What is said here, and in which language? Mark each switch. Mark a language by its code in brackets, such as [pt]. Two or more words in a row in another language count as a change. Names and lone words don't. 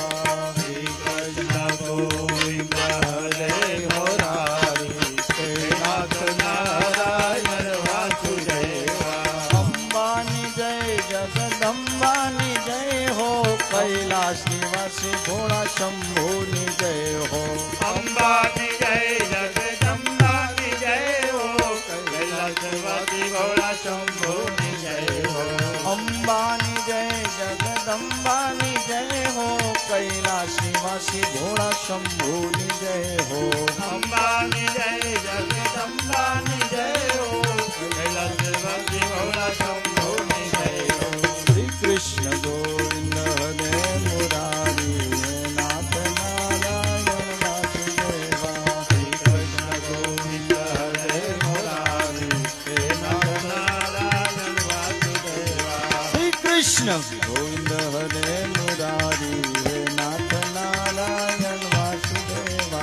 [sa] श्री कृष्ण गोविंद हरे मुरारी हे नाथ नारायण वासुदेवा. [gu] અંબાની જય જગદંબાની જય હો. કૈલાશ નિવાસી ભોળા શંભુની જય હો. અંબાની જય જગદંબાની જય હો. કૈલાશવાસી ભોળા શંભુની જય હો. અંબાની જય જગદંબાની જય હો. કૈલાશ નિવાસી ભોળા શંભુની જય હો. અંબાની જય જગદંબાની જય હો. કૈલાશવાસી ભોળા શંભુની જય હો. [sa] श्री कृष्ण गोविंद हरे मुरारी हे नाथ नारायण वासुदेवा. श्री कृष्ण गोविंद हरे मुरारी हे नाथ नारायण वासुदेवा. श्री कृष्ण गोविंद हरे मुरारी हे नाथ नारायण वासुदेवा.